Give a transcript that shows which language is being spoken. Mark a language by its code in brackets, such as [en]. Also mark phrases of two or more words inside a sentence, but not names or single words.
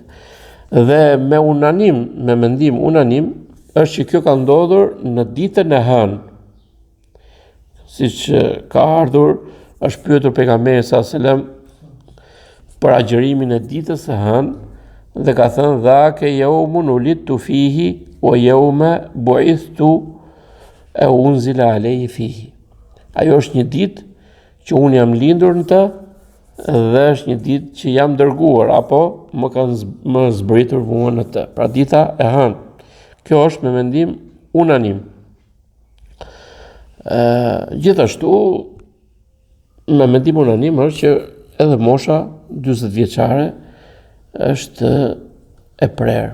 [sq] Dhe me mendim unanim është që kjo ka ndodhur në ditën e hënë. Siç ka ardhur, është pyetur pejgamberi [ar] صلى الله عليه وسلم [sq] për agjërimin e ditës së hënë dhe ka thënë [ar] ذاك يوم ولدت فيه ويوم بعثت [sq] e [ar] أنزل عليه فيه. [sq] Ajo është një ditë që unë jam lindur në të dhe është një ditë që jam dërguar apo më zbritur mua në të. Pra dita e hënë. Kjo është me mendim unanim. Gjithashtu me mendim unanim është që edhe mosha 40 vjeçare është e prerë.